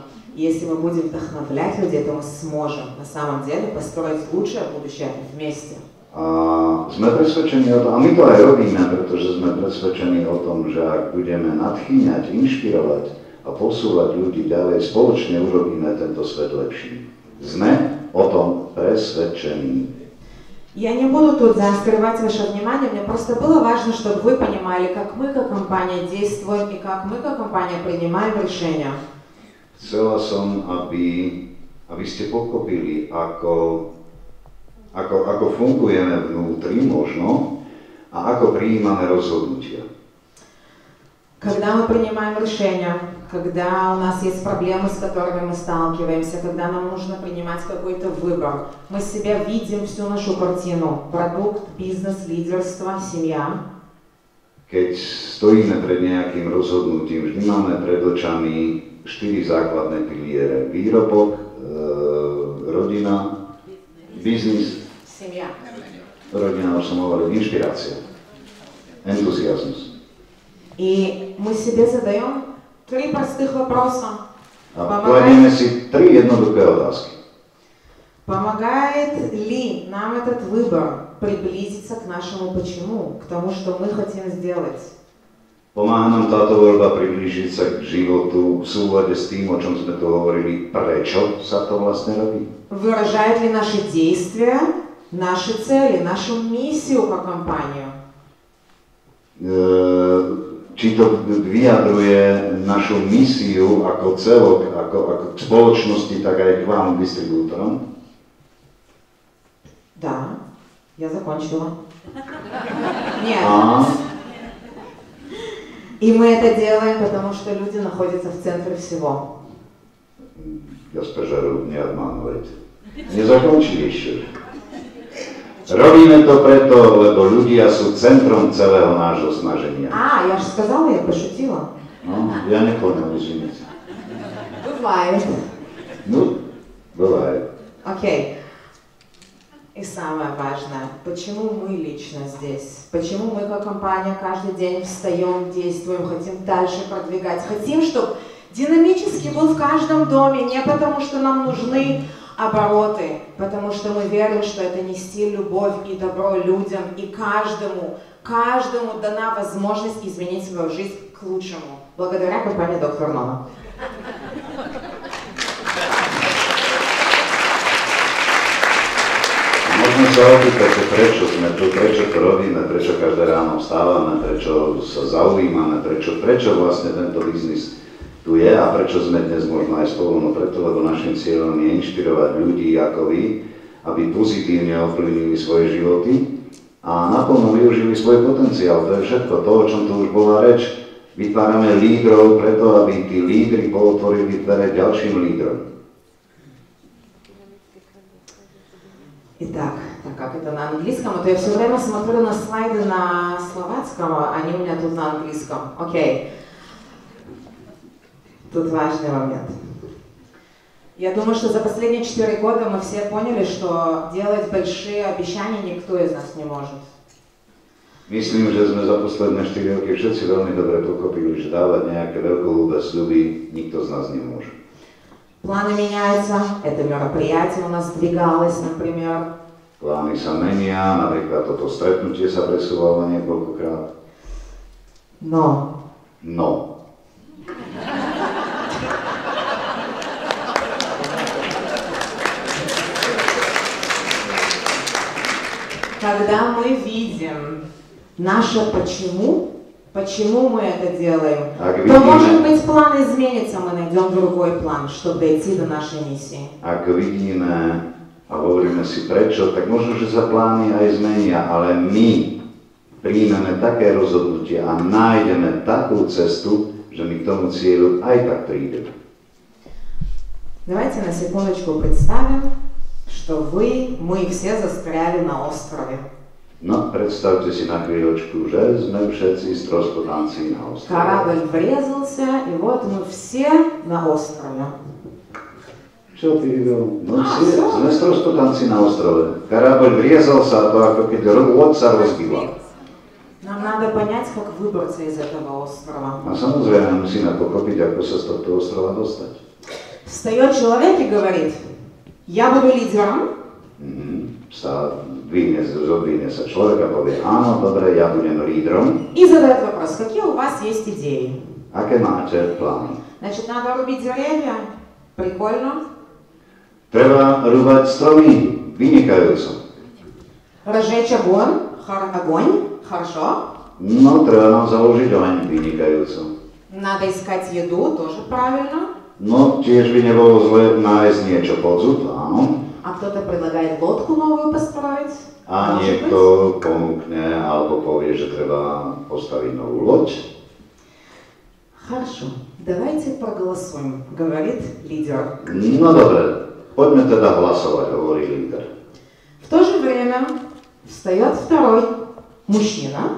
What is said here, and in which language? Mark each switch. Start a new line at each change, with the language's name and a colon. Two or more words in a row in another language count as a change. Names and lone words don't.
Russian: И если мы будем вдохновлять людей, то мы сможем на самом деле построить лучшее будущее вместе.
Slovak: A sme presvedčení o tom, a my to aj robíme, pretože sme presvedčení o tom, že ak budeme nadchýňať, inšpirovať a posúvať ľudí ďalej, spoločne urobíme tento svet lepší. Sme o tom presvedčení.
Russian: Я не буду тут заострять ваше внимание, мне просто было важно, чтобы вы понимали, как мы как компания действуем и как мы как компания принимаем решения.
Slovak: Chcela som, aby ste pochopili, ako fungujeme vnútri možno a ako prijímame rozhodnutia.
Russian: Когда мы принимаем решения, когда у нас есть проблемы, с которыми мы сталкиваемся, когда нам нужно принимать какой-то выбор, мы себя видим всю нашу картину: продукт, бизнес, лидерство, семья.
Slovak: Keď stojíme pred nejakým rozhodnutím, vždy máme pred očami 4 základné piliere. Výrobok, rodina, biznis,
Russian: Семья.
Slovak: rodina, už som hovoril, inšpirácia, entuziasmus.
Russian: И мы себе задаем 3 простых вопроса.
Slovak: A kladieme si 3 jednoduché otázky.
Russian: Помогает ли нам этот выбор приблизиться к нашему почему, к тому, что мы хотим сделать?
Slovak: Pomáha nám táto voľba priblížiť sa k životu v súlade s tým, o čom sme tu hovorili, prečo sa to vlastne robí?
Russian: Выражает ли наши действия, наши цели, нашу миссию как компанию?
Slovak: Či to vyjadruje našu misiu ako celok, ako k spoločnosti, tak aj k vám, distribútorom?
Russian: Да, я закончила. Нет. И мы это делаем, потому что люди находятся в центре всего. Госпожа, не обманывайте. Не закончили еще.
Slovak: Robíme to preto, lebo ľudia sú centrom celého nášho snaženia.
Russian: Я же сказала, я пошутила.
Slovak: No, ja nepoňal,
Russian: извините. Бывает. Ну, бывает. Окей. И самое важное, почему мы лично здесь? Почему мы как компания каждый день встаем, действуем, хотим дальше продвигать? Хотим, чтобы динамически был в каждом доме, не потому что нам нужны обороты, потому что мы верим, что это нести любовь и добро людям, и каждому дана возможность изменить свою жизнь к лучшему. Благодаря компании «Доктор Нона».
Slovak: Môžeme sa opýtať, prečo sme tu, prečo to robíme, prečo každé ráno vstávame, prečo sa zaujímame, prečo vlastne tento biznis tu je a prečo sme dnes možno aj spolu, no preto, lebo našim cieľom je inšpirovať ľudí ako vy, aby pozitívne ovplyvnili svoje životy a naplno využili svoj potenciál. To je všetko to, o čom tu už bola reč. Vytvárame lídrov preto, aby tí lídri pootvorili dvere ďalším lídrom.
Russian: Итак, так как это на английском, а то я все время смотрю на слайды на словацком, а они у меня тут на английском. Окей. Тут важный момент. Я думаю, что за последние 4 года мы все поняли, что делать большие обещания никто из нас не может.
Slovak: Myslím, že sme za posledné 4 roky všetci veľmi dobre pochopili, že dávať nejaké veľkoľúbe sľuby nikto z nás nemôže.
Russian: Планы меняются, это мероприятие у нас сдвигалось, например.
Slovak: Plány sa menia, napríklad toto stretnutie sa presúvalo niekoľkokrát.
Russian: Но когда мы видим наше почему мы это делаем, то, может быть, план изменится, мы найдем другой план, чтобы дойти до нашей миссии.
Slovak: Ak vidíme a hovoríme si prečo, tak možno, že sa plány aj zmenia, ale my príjmeme také rozhodnutie a nájdeme takú cestu, že my k tomu cieľu aj tak prídeme.
Russian: Давайте на секундочку представим, что мы все застряли на острове.
Slovak: No, predstavte si na chvíľočku, že sme všetci stroskotanci na ostrove.
Russian: Корабль врезался, и вот мы все на острове.
Slovak: Čo ty videl? No, sme stroskotanci na ostrove.
Russian: Корабль врезался,
Slovak: to ako keď loď sa rozbila.
Russian: Нам надо понять, как выбраться из этого острова.
Slovak: A samozrejme musíme pochopiť, ako sa z tohto ostrova dostať.
Russian: Встает человек и говорит: я буду лидером,
Slovak: zodvihne sa človek a povie, áno, dobre, ja budem lídrom.
Russian: И задает вопрос, какие у вас есть идеи?
Slovak: Aké máte plány?
Russian: Значит, надо рубить деревья. Прикольно.
Slovak: Treba rúbať stromy, vynikajúco.
Russian: Разжечь огонь. Огонь. Хорошо.
Slovak: No, treba nám založiť oheň, vynikajúco.
Russian: Надо искать еду. Тоже правильно.
Slovak: No, tiež by nebolo zle nájsť niečo pod zub, áno.
Russian: А кто-то предлагает лодку новую построить.
Slovak: A niekto ponúkne alebo povie, že treba postaviť novú loď.
Russian: Хорошо. Давайте проголосуем, говорит лидер.
Slovak: No dobre, poďme teda hlasovať, hovorí líder.
Russian: В то же время встает второй мужчина.